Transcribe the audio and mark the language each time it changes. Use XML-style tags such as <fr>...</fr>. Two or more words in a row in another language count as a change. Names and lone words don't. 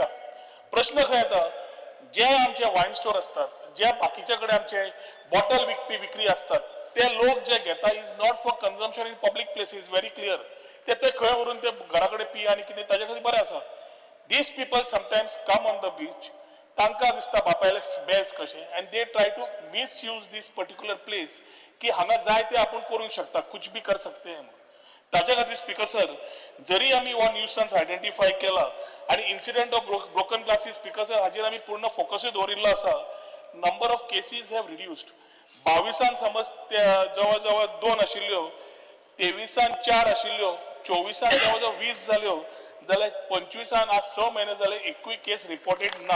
<kok>प्रश्न खंय येता? जे आमचे</kok> <en>wine store</en> <kok>असतात, जे बाकीचे कडेन आमचे बॉटल विक्री असतात, ते लोक जे घेता</kok> <en>is not for consumption in public places. Very clear.</en> <kok>ते खंय व्हरून ते घरा कडेन पी आनी कितें ताजे खातीर बरें आसा.</kok> <en>These people sometimes come on the beach,</en> <kok>तांकां दिसता बापायले बेस कशें,</kok> <en>and they try to misuse this particular place</en> <kok>की हांगा जाय ते आपूण करूंक शकता,</kok> <hi>कुछ भी कर सकते हैं.</hi> <kok>ताच्या खातीर</kok> <en>Speaker sir,</en> <kok>जरी आमी हो न्यूसन्स आयडेंटिफाय केला आणि</kok> <en>incident of broken glasses Speaker sir</en> <kok>हाजेर आमी पूर्ण फोकसूय दवरिल्लो आसा.</kok> <en>number of cases have reduced.</en> <kok>22 समज जवळ जवळ 2 आशिल्ल्यो, 23 4 आशिल्ल्यो, 24 जवळ जवळ 20 जाल्यो, जाल्यार 25 आज 6 महिने जाले एकूय</kok> <en>case reported</en> <kok>ना.</kok>